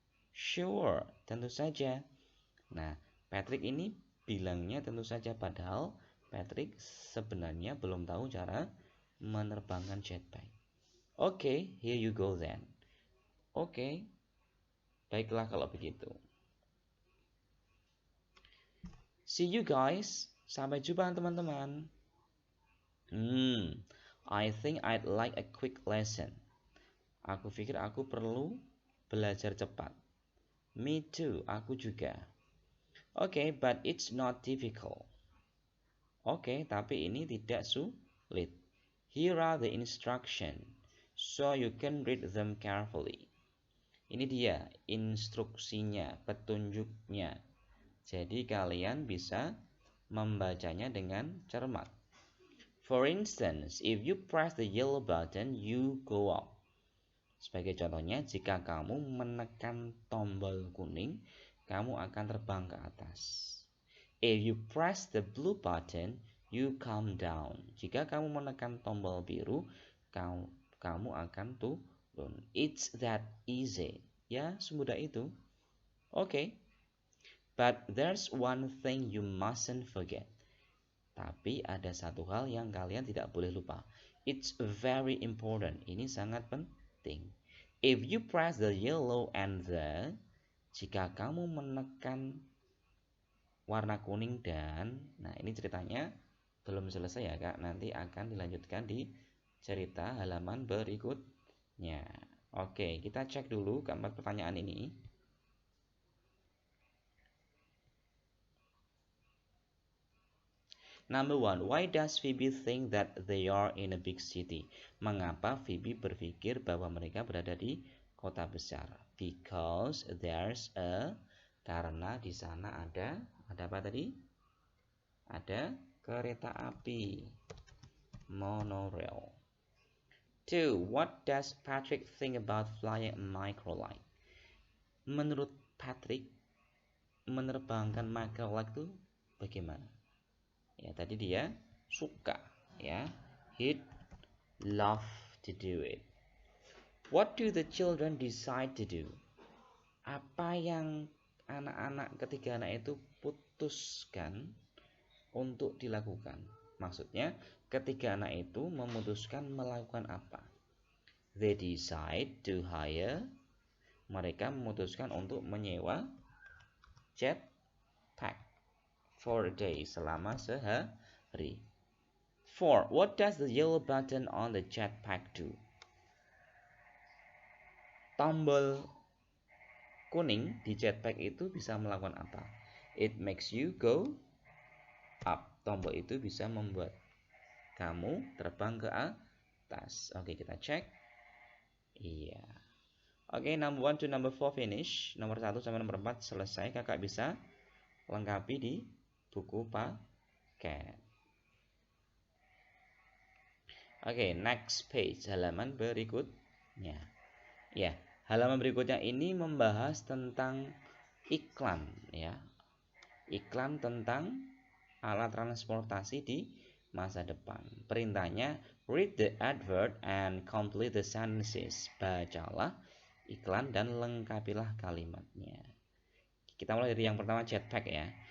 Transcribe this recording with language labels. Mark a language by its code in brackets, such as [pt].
[id] Sure, tentu saja. Nah, Patrick ini bilangnya tentu saja, padahal Patrick sebenarnya belum tahu cara menerbangkan jetpack. [en] Okay, here you go then. [id] Oke, baiklah kalau begitu. [en] See you guys. [id] Sampai jumpa teman-teman. [en] I think I'd like a quick lesson. [id] Aku pikir aku perlu belajar cepat. [en] Me too, [id] aku juga. [en] Okay, but it's not difficult. [id] Oke, tapi ini tidak sulit. [en] Here are the instructions, so you can read them carefully. [id] Ini dia instruksinya, petunjuknya. Jadi kalian bisa membacanya dengan cermat. [en] For instance, if you press the yellow button, you go up. [id] Sebagai contohnya, jika kamu menekan tombol kuning, kamu akan terbang ke atas. [en] If you press the blue button, you come down. [id] Jika kamu menekan tombol biru, kamu akan turun. [en] It's that easy. [id] Ya, semudah itu. [en] Okay. But there's one thing you mustn't forget. [id] Tapi ada satu hal yang kalian tidak boleh lupa. [en] It's very important. [id] Ini sangat penting. [en] If you press the yellow and the, [id] jika kamu menekan warna kuning dan, nah ini ceritanya belum selesai ya kak. Nanti akan dilanjutkan di cerita halaman berikutnya. Oke, kita cek dulu keempat pertanyaan ini. [en] Number one, why does Phoebe think that they are in a big city? [id] Mengapa Phoebe berpikir bahwa mereka berada di kota besar? [en] Because there's a, [id] karena di sana ada apa tadi? Ada kereta api, monorail. [en] Two, what does Patrick think about flying a microlight? [id] Menurut Patrick, menerbangkan microlight itu bagaimana? Ya, tadi dia suka, ya. [en] He'd love to do it. What do the children decide to do? [id] Apa yang ketiga anak itu putuskan untuk dilakukan? Maksudnya, ketiga anak itu memutuskan melakukan apa? [en] They decide to hire. [id] Mereka memutuskan untuk menyewa jetpack [en] for a day, [id] selama sehari. 4. [en] What does the yellow button on the jetpack do? [id] Tombol kuning di jetpack itu bisa melakukan apa? [en] It makes you go up. [id] Tombol itu bisa membuat kamu terbang ke atas. Oke, kita cek. Iya. Oke, [en] number 1 to number 4 finish. [id] Nomor 1 sampai nomor 4 selesai. Kakak bisa lengkapi di buku paket. Oke, [en] next page, [id] halaman berikutnya. Ya, halaman berikutnya ini membahas tentang iklan, ya. Iklan tentang alat transportasi di masa depan. Perintahnya, [en] read the advert and complete the sentences. [id] Bacalah iklan dan lengkapilah kalimatnya. Kita mulai dari yang pertama, jetpack ya.